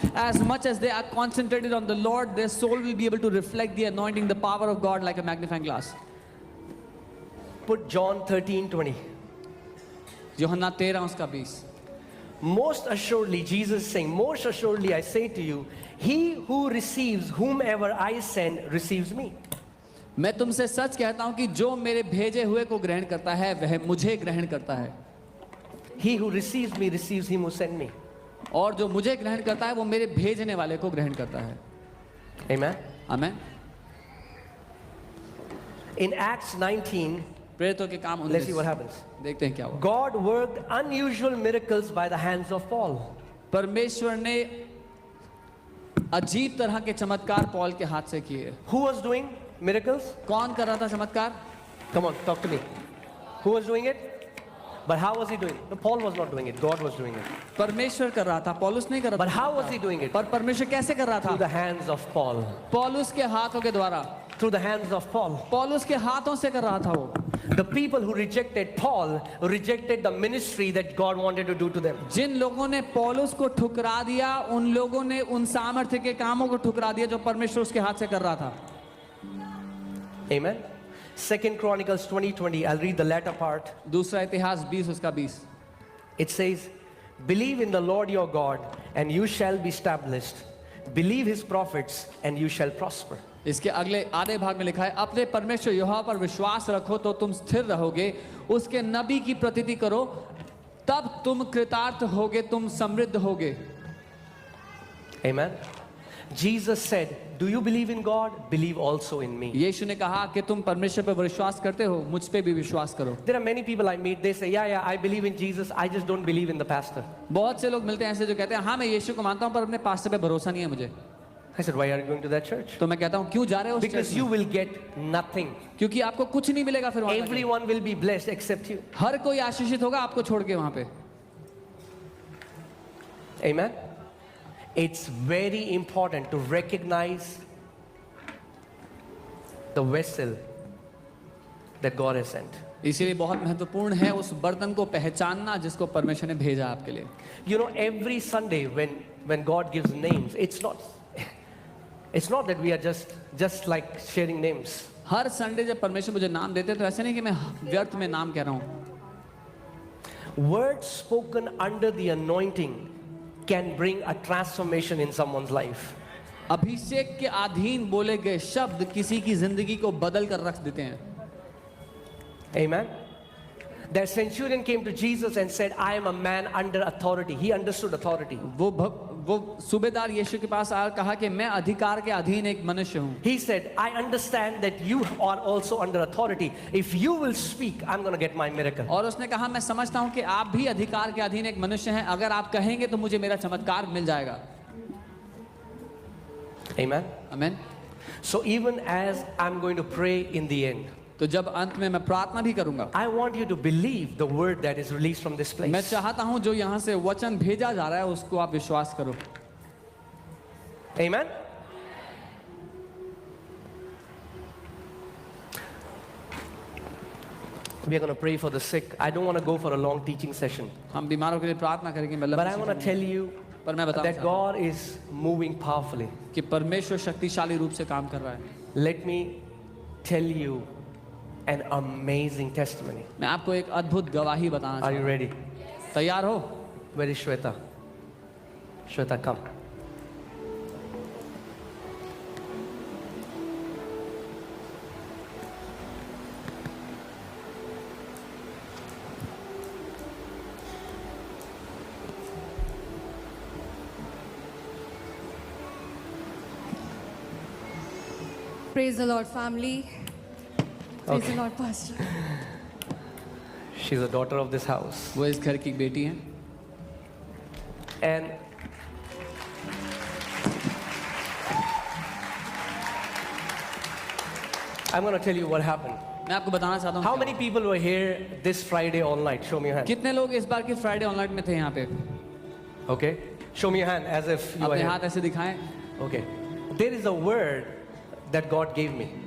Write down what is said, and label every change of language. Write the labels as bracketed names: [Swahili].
[English] As much as they are concentrated on the Lord, their soul will be able to reflect the anointing, the power of God like a magnifying glass. Put John 13:20. [Hindi] यूहन्ना 13 उसका 20. [English] Most assuredly, Jesus is saying, most assuredly I say to you, he who receives whomever I send receives me. [Hindi] मैं तुमसे सच कहता हूं कि जो मेरे भेजे हुए को ग्रहण करता है वह मुझे ग्रहण करता है. [English] He who receives me receives him who sent me. [Hindi] और जो मुझे ग्रहण करता है वो मेरे भेजने वाले को ग्रहण करता है. [English] Amen. [Hindi] आमेन. [English] In Acts 19, [Hindi] प्रेरितों के काम 19. [English] let's see what happens. [Hindi] देखते हैं क्या हुआ. [English] God worked unusual miracles by the hands of Paul. [Hindi] परमेश्वर ने अजीब तरह के चमत्कार पॉल के हाथ से किए. [English] Who was doing miracles? [Hindi] कौन कर रहा था चमत्कार? [English] Come on, talk to me. Who was doing it? But how was he doing it? No, Paul was not doing it. God was doing it. [Hindi] परमेश्वर कर रहा था, पौलुस नहीं कर रहा था. [English] But how was he doing it? [Hindi] पर परमेश्वर कैसे कर रहा [English] Through [Hindi] था? [English] the hands of Paul. [Hindi] पौलुस के हाथों के द्वारा. [English] Through the hands of Paul. [Hindi] पौलुस के हाथों से कर रहा था वो. [English] The people who rejected Paul rejected the ministry that God wanted to do to them. [Hindi] जिन लोगों ने पौलुस को ठुकरा दिया, उन लोगों ने उन सामर्थ्य के कामों को ठुकरा दिया जो परमेश्वर उसके हाथ से कर रहा था. [English] Amen. 2 Chronicles 20:20. I'll read the latter part. [Hindi] दूसरा इतिहास 20 उसका 20. [English] It says, believe in the Lord your God and you shall be established. Believe his prophets and you shall prosper. [Hindi] इसके अगले आधे भाग में लिखा है, अपने परमेश्वर यहोवा पर विश्वास रखो तो तुम स्थिर रहोगे, उसके नबी की प्रतीति करो तब तुम कृतार्थ होगे, तुम समृद्ध होगे. [English] Amen. Jesus said, do you believe in God? Believe also in me. [Hindi] यीशु ने कहा कि तुम परमेश्वर पर विश्वास करते हो, मुझ पे भी विश्वास करो. [English] There are many people I meet, they say, yeah, I believe in Jesus, I just don't believe in the pastor. [Hindi] बहुत से लोग मिलते हैं ऐसे जो कहते हैं हाँ मैं यीशु को मानता हूँ पर अपने पास्टर पे भरोसा नहीं है मुझे. [English] I said, why are you going to that church? [Hindi] तो मैं कहता हूँ क्यों जा रहे हो उस [English] Because [Hindi] चर्च [English] you [Hindi] में? [English] will get nothing. [Hindi] क्योंकि आपको कुछ नहीं मिलेगा फिर वहाँ जाके. [English] Everyone will be blessed except you. [Hindi] हर कोई आशीषित होगा आपको छोड़ के वहाँ पे. [English] Amen. It's very important to recognize the vessel that God has sent. [Hindi] इसीलिए बहुत महत्वपूर्ण है उस बर्तन को पहचानना जिसको परमेश्वर ने भेजा आपके लिए. [English] You know, every Sunday when God gives names, it's not that we are just like sharing names. [Hindi] हर Sunday जब परमेश्वर मुझे नाम देते तो ऐसे नहीं कि मैं व्यर्थ में नाम कह रहा हूँ. [English] Words spoken under the anointing can bring a transformation in someone's life. [Hindi] अभिषेक के अधीन बोले गए शब्द किसी की जिंदगी को बदल कर रख देते हैं. [English] Amen. That centurion came to Jesus and said, I am a man under authority. He understood authority. [Hindi] वो सूबेदार यीशु के पास आकर कहा कि मैं अधिकार के अधीन एक मनुष्य हूँ. [English] He said, I understand that you are also under authority. If you will speak, I'm going to get my miracle. [Hindi] और उसने कहा मैं समझता हूँ कि आप भी अधिकार के अधीन एक मनुष्य हैं, अगर आप कहेंगे तो मुझे मेरा चमत्कार मिल जाएगा. [English] Amen. [Hindi] आमीन. [English] So even as I'm going to pray in the end, [Hindi] तो जब अंत में मैं प्रार्थना भी करूंगा, [English] I want you to believe the word that is released from this place. [Hindi] मैं चाहता हूं जो यहाँ से वचन भेजा जा रहा है उसको आप विश्वास करो. [English] Amen. We are going to pray for the sick. I don't want to go for a long teaching session, [Hindi] हम बीमारों के लिए प्रार्थना करेंगे. मैं [English] but I want to tell you [Hindi] पर मैं बताऊं [English] that God is moving powerfully. [Hindi] कि परमेश्वर शक्तिशाली रूप से काम कर रहा है. [English] Let me tell you an amazing testimony. [Hindi] मैं आपको एक अद्भुत गवाही बताना [English] Are you [Hindi] चाहता [English] ready? [Hindi] हूं. तैयार हो? [English] Where is Shweta? Shweta, come. Praise the Lord, family. Praise the Lord, Pastor. She's a daughter of this house. [Hindi] वो इस घर की बेटी हैं. [English] And I'm going to tell you what happened. [Hindi] मैं आपको बताना चाहता हूँ [English] How [Hindi] क्या [English] many people were here this Friday all night? Show me your hand. [Hindi] कितने लोग इस बार की फ्राइडे ऑनलाइन में थे यहाँ पे. [English] Okay. Show me your hand as if you are [Hindi] अपने [English] here. [Hindi] हाथ ऐसे दिखाएं. [English] Okay. There is a word that God gave me.